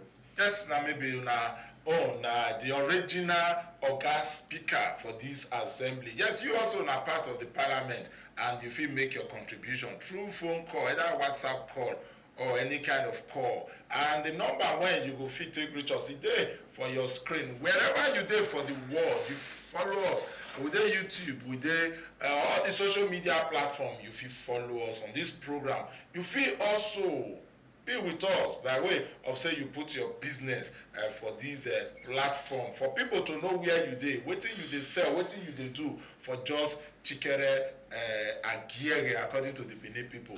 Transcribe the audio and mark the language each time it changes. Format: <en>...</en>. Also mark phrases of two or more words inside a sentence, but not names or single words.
<pcm>Yes, now maybe una own the original Oga Speaker for this assembly. Yes, you also are part of the Parliament, and you feel make your contribution through phone call, either WhatsApp call or any kind of call. And the number when you go fit take reach us today for your screen, wherever you there for the world, you follow us. We dey YouTube, we dey all the social media platform. You feel follow us on this program. You feel also be with us by way of say you put your business for this platform for people to know where you dey, wetin you dey sell, wetin you dey do for just</pcm> <bin>chikere agiere</bin> <pcm>according to the Benin people.</pcm>